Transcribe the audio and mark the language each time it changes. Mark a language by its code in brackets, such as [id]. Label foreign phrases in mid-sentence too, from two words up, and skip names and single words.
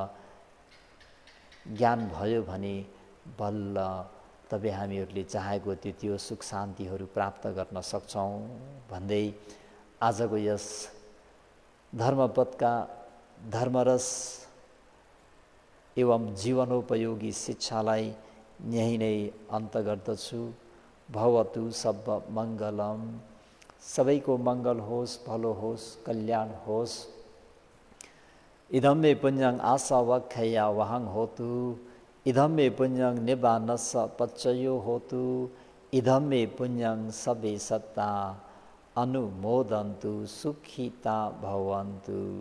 [ne] ज्ञान भयो भने बल्ल तपाईँ हामीहरूले चाहेको त्यो सुख शान्तिहरू प्राप्त गर्न सक्छौँ भन्दै आजको यस धर्मपदका धर्मरस एवं जीवनोपयोगी शिक्षालाई यही नै अन्त गर्दछु। [pi] भवतु सब मङ्गलम। [ne] सबैको मङ्गल होस्, भलो होस्, कल्याण होस्। [pi] इदं मे पुण्यं आसवक्षया वहं होतु, इदं मे पुण्यं निब्बानस्स पच्चयो होतु, इदं मे पुण्यं सबे सत्ता अनुमोदन्तु, सुखिता भवन्तु।